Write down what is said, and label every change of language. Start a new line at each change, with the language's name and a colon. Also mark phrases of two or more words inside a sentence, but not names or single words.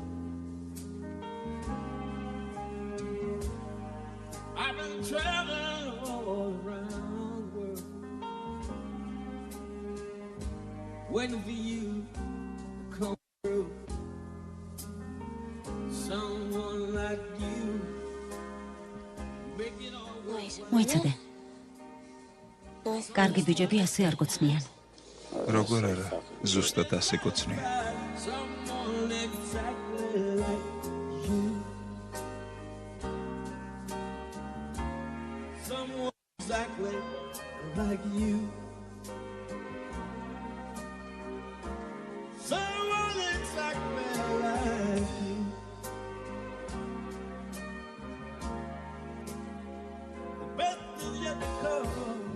English: I've been traveling all around the world, waiting for you to come through. Someone like you, make it all work.
Georgian: მოიცადე. კარგი ბიჭები ასე არ გოცნიან. როგორ არა, ზუსტად ასე გოცნია.
English: Someone exactly like you. Someone exactly like you. Someone exactly like you. The best is yet to come.